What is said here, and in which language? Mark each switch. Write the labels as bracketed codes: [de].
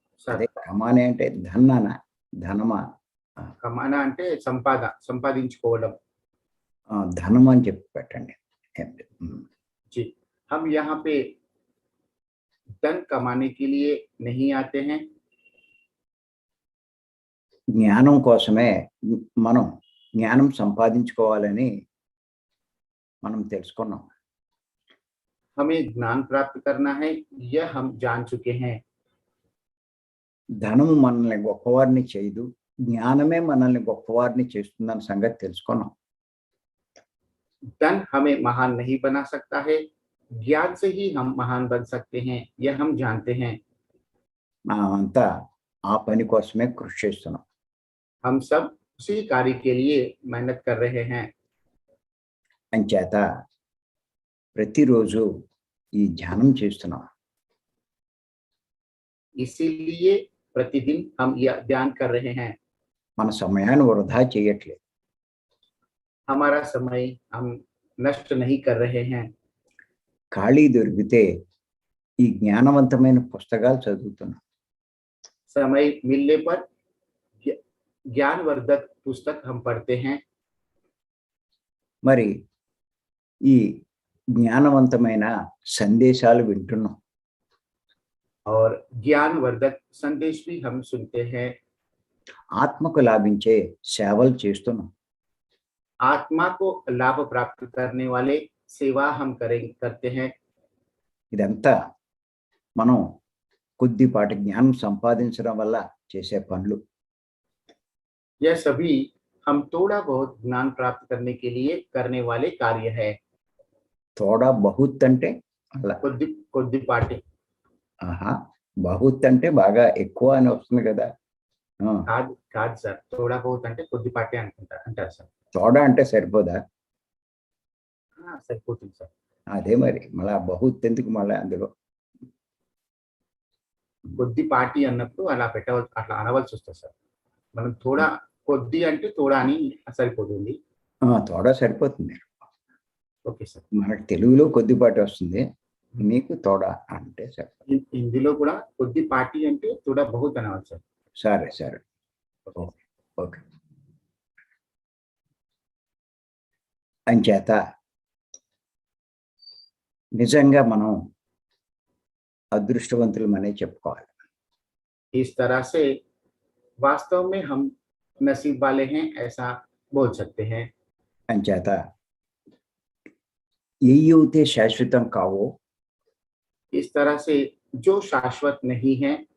[te] అదే కమానే అంటే ధన్నన ధనమా కమానా అంటే సంపాదించుకోవడం. ధనం అని చెప్పి పెట్టండి. [hi] जी, हम यहाँ पे धन कमाने के लिए नहीं आते हैं. [te] జ్ఞానం కోసమే మనం జ్ఞానం సంపాదించుకోవాలని మనం తెలుసుకున్నాం. [hi] हमें ज्ञान प्राप्त करना है, यह हम जान चुके हैं. [te] ధనము మనల్ని గొప్పవారిని చేయదు, జ్ఞానమే మనల్ని గొప్పవారిని చేస్తుందన్న సంగతి తెలుసుకున్నాం. [hi] धन हमें महान नहीं बना सकता है, ज्ञान से ही हम महान बन सकते हैं, यह हम जानते हैं. [te] అంతా ఆ పని కోసమే కృషి చేస్తున్నాం. [hi] हम सब उसी कार्य के लिए मेहनत कर रहे हैं. [te] అంచేత ప్రతిరోజు ఈ ధ్యానం చేస్తున్నాం. [hi] इसीलिए प्रतिदिन हम यह ध्यान कर रहे हैं. [te] మన సమయాన్ని వృధా చేయట్లేదు. [hi] हमारा समय हम नष्ट नहीं कर रहे हैं. [te] ఖాళీ దొరికితే ఈ జ్ఞానవంతమైన పుస్తకాలు చదువుతున్నాం. [hi] समय मिलने पर ज्ञानवर्धक पुस्तक हम पढ़ते हैं. [te] మరి ఈ జ్ఞానవంతమైన సందేశాలు వింటున్నాం. [hi] और ज्ञानवर्धक संदेश भी हम सुनते हैं. [te] ఆత్మకు లాభించే సేవలు చేస్తున్నాం. [hi] आत्मा को लाभ प्राप्त करने वाले सेवा हम करते हैं. [te] ఇదంతా మనం కొద్దిపాటి జ్ఞానం సంపాదించడం వల్ల చేసే పనులు. [hi] यह सभी हम थोड़ा बहुत ज्ञान प्राप्त करने के लिए करने वाले कार्य है. [te] తోడా బహుత్ అంటే అలా కొద్దిపాటి. బహుత్ అంటే బాగా ఎక్కువ అని వస్తుంది కదా. కాదు సార్, తోడా బహుత్ అంటే కొద్దిపాటి అంటారు సార్. తోడా అంటే సరిపోదా? సరిపోతుంది సార్. అదే మరి మళ్ళా బహుత్ ఎందుకు మళ్ళీ అందులో? కొద్దిపాటి అన్నప్పుడు అలా అట్లా అనవలసి వస్తుంది సార్. మనం తోడా కొద్ది అంటే తోడా అని సరిపోతుంది. తోడా సరిపోతుంది. Okay sir. మనకు తెలుగులో కొద్దిపాటి వస్తుంది, మీకు తోడా అంటే సరిపోతుంది. హిందీలో కూడా కొద్దిపాటి అంటే తోడా బహుత్ అనవాలి సార్. సరే సరే ఓకే. అంచేత నిజంగా మనం అదృష్టవంతులమనే చెప్పుకోవాలి. [hi] इस तरह से वास्तव में हम नसीब वाले हैं ऐसा बोल सकते हैं. [te] అంచేత ఏవైతే శాశ్వతం కావో, [hi] इस तरह से जो शाश्वत नहीं है,